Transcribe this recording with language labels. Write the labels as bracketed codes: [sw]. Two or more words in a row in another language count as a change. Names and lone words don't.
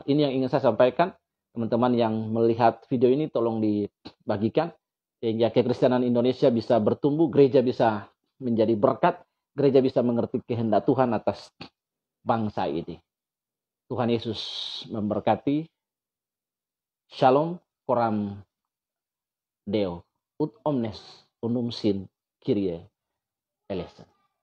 [id] Ini yang ingin saya sampaikan. Teman-teman yang melihat video ini tolong dibagikan, sehingga kekristenan Indonesia bisa bertumbuh, gereja bisa menjadi berkat, gereja bisa mengerti kehendak Tuhan atas bangsa ini. Tuhan Yesus memberkati. Shalom, [la] coram Deo, ut omnes unum sin [el] Kyrie eleison.